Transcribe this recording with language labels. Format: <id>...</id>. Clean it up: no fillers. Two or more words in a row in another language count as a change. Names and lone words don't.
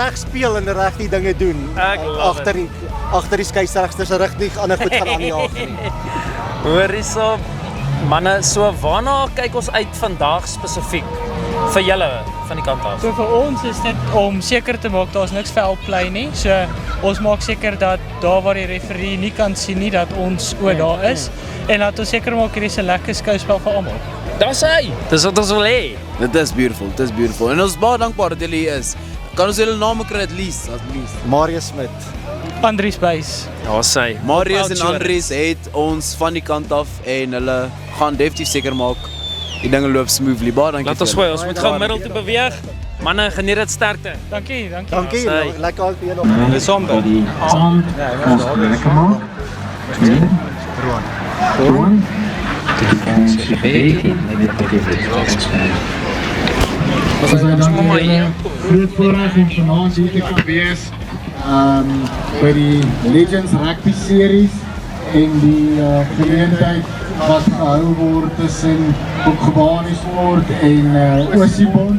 <af>reg speel en reg die dinge doen. Ek love Agter die skeieregter se rug nie ander goed gaan aan die jaag nie. Hoor hierso. Manne, so waarna kyk ons uit vandag spesifiek vir julle van die kant af? So vir ons is dit om seker te maak daar's niks foul play nie. So ons maak seker dat daar waar die referee nie kan sien nie dat ons daar is en dat ons seker maak hierdie is 'n lekker skouspel vir almal. Daar's hy. Dis wat ons wil hê. Dit is beautiful. En ons is baie dankbaar dat julle hier is. Kan ons julle name kry</af> <en>at least,</en> <af>asseblief. Marius Smit. Andries Buys. Daar's hy. Marius en Andries het ons van die kant af en hulle gaan definitief seker maak die dinge loop smoothly. Baie dankie. Laat ons vir gooi, julle. ons moet gou middel toe beweeg. Manne, geniet dit sterkte. Dankie. Dankie. Sy. Lekker al vir julle. Body on lekker maak. Roan. Die baby. Ons is dan groot voorreg om vanaand hier te kan wees. By die Legends Rugby Series en die geleentheid wat gehou word tussen Boekgebaan Sport en Oosibond.</af>